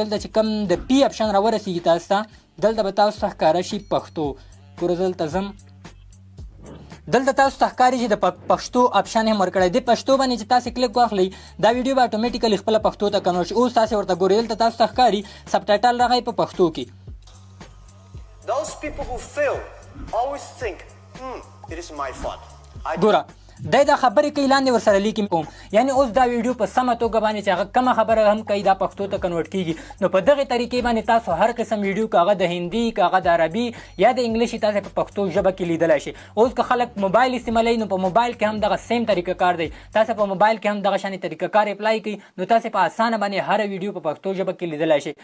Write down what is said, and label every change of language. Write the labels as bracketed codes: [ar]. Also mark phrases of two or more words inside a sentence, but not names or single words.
[ps] دلته چې کوم د پی اپشن راورسېږي تاسو ته دلته به تاسو ته ښکاره شي پښتو. ګوره زه دلته ځم، دلته تاسو ته ښکاري چې د پښتو اپشن هم ورکړی دی. پښتو باندې چې تاسو کلیک واخلئ دا ویډیو به اټومیټیکلی خپله پښتو ته کنورټ شي. اوس تاسو ورته ګورئ دلته تاسو ته ښکاري سب ټایټل راغی په پښتو کې. [en] Those people who fail always think, it is my fault. [ps] ګوره دی دا خبرې کوي لاندې ورسره لیکي کوم، یعنی اوس دا ویډیو په سمه توګه باندې چې هغه کومه خبره هم کوي دا پښتو ته کنورټ کیږي. نو په دغې طریقې باندې تاسو هر قسم ویډیو که هغه د هندي که هغه د عربي یا د انګلیش تاسو په پښتو ژبه کې لیدلی شئ. اوس که خلک موبایل استعمالوي نو په موبایل کې هم دغه سیم طریقه کار دی، تاسو په موبایل کې هم دغه شانې طریقه کار اپلای کړئ نو تاسو په اسانه باندې هر ویډیو په پښتو ژبه کې لیدلی شئ.